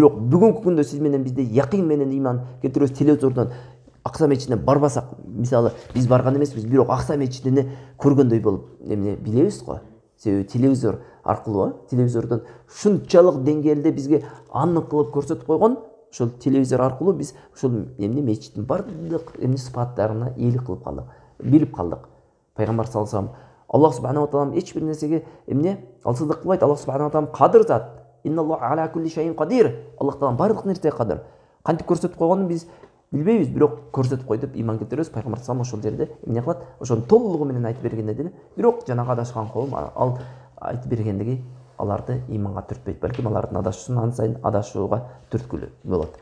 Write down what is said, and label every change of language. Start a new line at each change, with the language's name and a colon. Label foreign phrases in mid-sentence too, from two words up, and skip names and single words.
Kyrgyz: Бирок бүгүнкү күндө сиз менен бизде якын менен иман келтиребиз. Телевизордон Акса мечитине барбасак, мисалы биз барган эмеспиз, бирок Акса мечитини көргөндөй болуп эмне билебиз го. Себеби телевизор аркылуу, телевизордон ушунчалык деңгээлде бизге анык кылып көрсөтүп койгон. Ошол телевизор аркылуу биз ошол эмне мечиттин бардык эмне сыпаттарына ийгилик кылып калдык, билип калдык. Пайгамбар
Arabic: صلى الله عليه وسلم,
Kyrgyz: Аллах
Arabic: سبحانه تعالى
Kyrgyz: эч бир нерсеге эмне алсыздык кылбайт. Аллах
Arabic: سبحانه تعالى
Kyrgyz: кадыр зат.
Arabic: إن الله على كل شيء قدير.
Kyrgyz: Аллах таала бардык нерсеге кадыр. Кантип көрсөтүп койгонун биз билбейбиз, бирок көрсөтүп кой деп иман келтиребиз. Пайгамбар
Arabic: صلى الله عليه وسلم
Kyrgyz: ошол жерде эмне кылат? Ошонун толугу менен айтып бергенде деле, бирок жанагы адашкан коом ал айтып бергендиги аларды иманга түртпейт, балким алардын адашуусун ан сайын адашууга түрткүлүү болот.